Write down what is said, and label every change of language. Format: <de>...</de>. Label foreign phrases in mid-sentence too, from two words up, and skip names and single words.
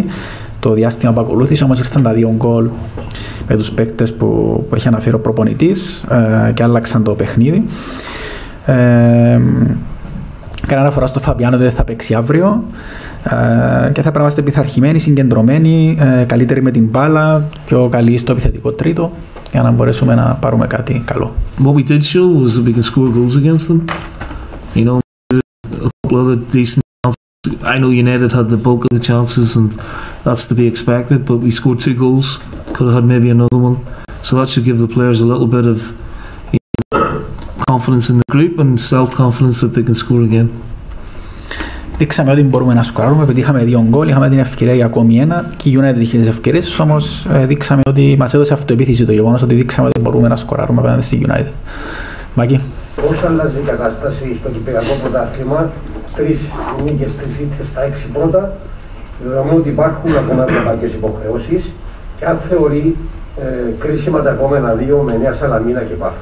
<el>Το διάστημα που ακολούθησε όμως ήρθαν τα 2 γκολ με τους παίκτες που έχει αναφέρει ο προπονητής και άλλαξαν το παιχνίδι. Κανένα αναφορά στο Φαμπιάνο ότι δεν θα παίξει αύριο και θα πρέπει να είμαστε πειθαρχημένοι, συγκεντρωμένοι, καλύτεροι με την μπάλα, πιο καλοί στο επιθετικό τρίτο για να μπορέσουμε να πάρουμε κάτι καλό.</el> <en>What we did show was that we can score goals against them. A couple other decent chances. I know United had the bulk of the chances, and that's to be expected, but we scored 2 goals. Could have had maybe another one. So that should give the players a little bit of confidence in the group and self-confidence that they can score again.</en> <el>Δείξαμε ότι μπορούμε να σκοράρουμε, πετύχαμε 2 γκολ, είχαμε την ευκαιρία για ακόμη ένα και η United είχε τις ευκαιρίες, όμως δείξαμε ότι μας έδωσε αυτοεπίθεση το γεγονός ότι δείξαμε ότι μπορούμε να σκοράρουμε απέναντι στη United. Μάκη. Πώς αλλάζει η κατάσταση στο κυπριακό πρωτάθλημα, 3 νίκες, 3 ήττες στα 6 πρώτα, δεδομένου ότι υπάρχουν ακόμα ευρωπαϊκές υποχρεώσεις και αν θεωρεί κρίσιμα τα επόμενα 2 με Νέα Σαλαμίνα και Πάφο.</el>